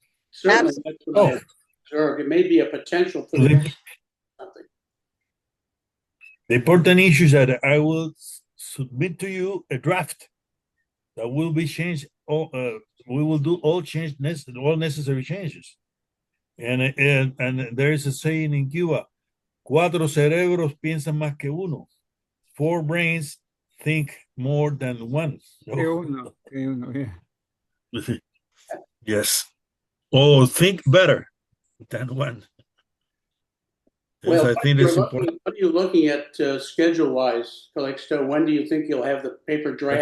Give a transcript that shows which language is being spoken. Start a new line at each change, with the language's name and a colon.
English: Certainly, that's what I observed. It may be a potential for something. The important issue is that I will submit to you a draft that will be changed. We will do all necessary changes. And there is a saying in Cuba:
Spanish: cuatro cerebros piensan más que uno.
English: 4 brains think more than one. Yeah. Yes. Or think better than one. Yes, Well, I think it's important. what are you looking at schedule-wise, Calixto? When do you think you'll have the paper draft?